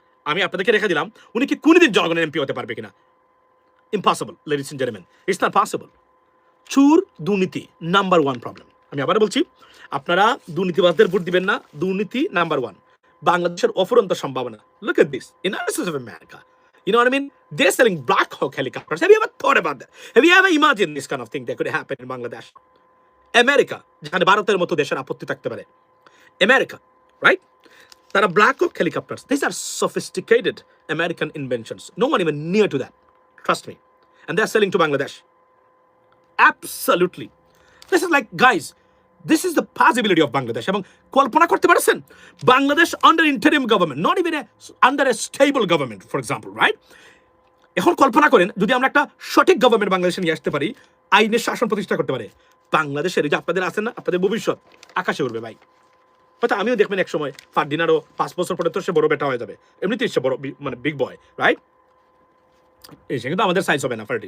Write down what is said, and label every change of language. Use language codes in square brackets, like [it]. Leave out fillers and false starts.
[bn] আমি আপনাদেরকে রেখে দিলাম, উনি কি কোনদিন জনগণের এমপি হতে পারবে কিনা? Impossible, [en] Ladies and gentleman, it's not possible. [bn] চুর দুর্নীতি নাম্বার 1 প্রবলেম। আমি আবার বলছি, আপনারা দুর্নীতিবাজদের ভোট দিবেন না, দুর্নীতি নাম্বার 1। বাংলাদেশের অফুরন্ত সম্ভাবনা। [en] Look at this analysis of America. You know what I mean? They're selling Black Hawk helicopters. Have you ever thought about that? Have you ever imagined this kind of thing that could happen in Bangladesh? [bn] America, যেখানে ভারতের মতো দেশের আপত্তি থাকতে পারে, America, right? তারা Black Hawk helicopters. [en] These are sophisticated American inventions. No one even near to that. Trust me. And they're selling to Bangladesh. Absolutely. This is like, guys, this is the possibility of Bangladesh. [bn] এবং কল্পনা করতে পারছেন, Bangladesh [en] under interim government, not even under a stable government, for example, right? [bn] এখন কল্পনা করেন যদি আমরা একটা সঠিক government বাংলাদেশে নিয়ে আসতে পারি, আইনের শাসন প্রতিষ্ঠা করতে পারে, বাংলাদেশের এই যে আপনাদের আছেন না, আপনাদের ভবিষ্যৎ আকাশে উঠবে ভাই। হয়তো আমিও দেখবেন এক সময় ফার্দিনারও 5 বছর পরে তো সে বড় বেটা হয়ে যাবে, এমনিতেই সে বড় মানে বিগ বয়, রাইট? এসে কিন্তু আমাদের সাইজ হবে না।